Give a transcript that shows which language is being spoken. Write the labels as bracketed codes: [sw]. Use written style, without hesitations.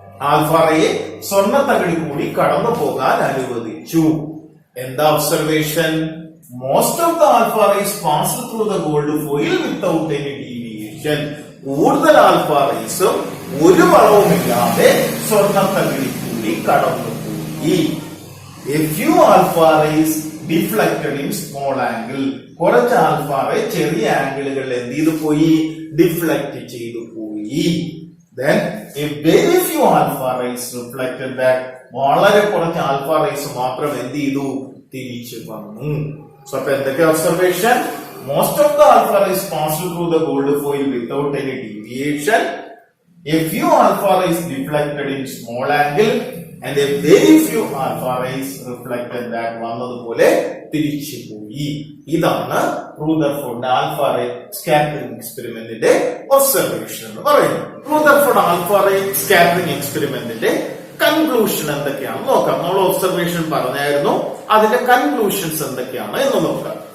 [ml] Alpha റേയെ സ്വർണ്ണത്തകിടി കൂടി കടന്നു പോകാൻ അനുവദിച്ചു. എന്താ [en] Observation? Most of the alpha rays passed through the gold foil without any deviation. [ml] കൂടുതൽ ആൽഫ റേസും ഒരു വളവുമില്ലാതെ സ്വർണ്ണത്തകിടി കൂടി കടന്നു പോയി. [en] a few alpha rays deflected in small angle. [ml] കുറച്ച് ആൽഫ റേ ചെറിയ ആംഗിളുകളിൽ എന്ത് ചെയ്തു പോയി? ഡിഫ്ലക്ട് ചെയ്തു പോയി. [en] Then a very few alpha rays reflected back. [ml] വളരെ കുറച്ച് ആൽഫ റേസ് മാത്രം എന്ത് ചെയ്തു? തിരിച്ചു വന്നു. സോ അപ്പൊ എന്തൊക്കെ observation? [en] Most of the alpha rays passed through the gold foil without any deviation. A few alpha rays deflected in small angle and a very few alpha rays reflected back. [ml] വന്നതുപോലെ തിരിച്ചു പോയി. ഇതാണ് Rutherford alpha ray scattering എക്സ്പെരിമെന്റിന്റെ observation എന്ന് പറയുന്നത്. Rutherford alpha ray scattering എക്സ്പെരിമെന്റിന്റെ conclusion എന്തൊക്കെയാണ് നോക്കാം. നമ്മൾ observation പറഞ്ഞായിരുന്നു, അതിന്റെ കൺക്ലൂഷൻസ് എന്തൊക്കെയാണ് എന്ന് നോക്കാം.